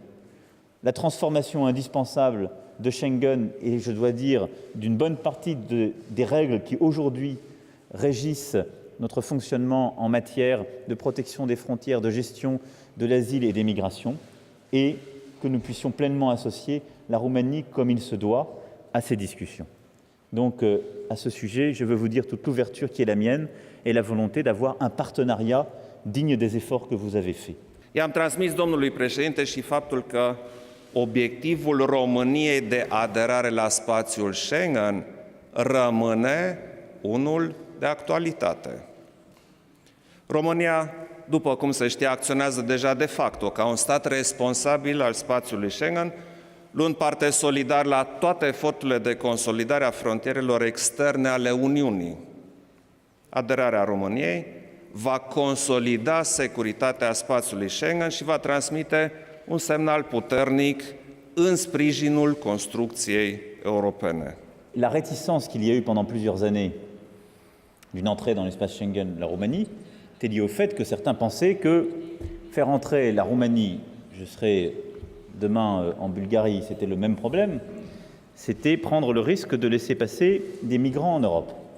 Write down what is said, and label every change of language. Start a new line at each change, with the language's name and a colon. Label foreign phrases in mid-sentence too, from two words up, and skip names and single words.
French: La transformation indispensable de Schengen et, je dois dire, d'une bonne partie des règles qui aujourd'hui régissent notre fonctionnement en matière de protection des frontières, de gestion de l'asile et des migrations, et que nous puissions pleinement associer la Roumanie, comme il se doit, à ces discussions. Donc, à ce sujet, je veux vous dire toute l'ouverture qui est la mienne et la volonté d'avoir un partenariat digne des efforts que vous avez faits.
Romanian: I-am transmis domnului președinte și faptul că obiectivul României de aderare la spațiul Schengen rămâne unul de actualitate. România, după cum se știe, acționează deja de facto ca un stat responsabil al spațiului Schengen, luând parte solidar la toate eforturile de consolidare a frontierelor externe ale Uniunii. Aderarea României va consolida securitatea spațiului Schengen și va transmite un semnal puternic în sprijinul construcției europene.
French: La réticence qu'il y a eu pendant plusieurs années d'une entrée dans l'espace Schengen, la Roumanie, était liée au fait que certains pensaient que faire entrer la Roumanie, je serai demain en Bulgarie, c'était le même problème, c'était prendre le risque de laisser passer des migrants en Europe.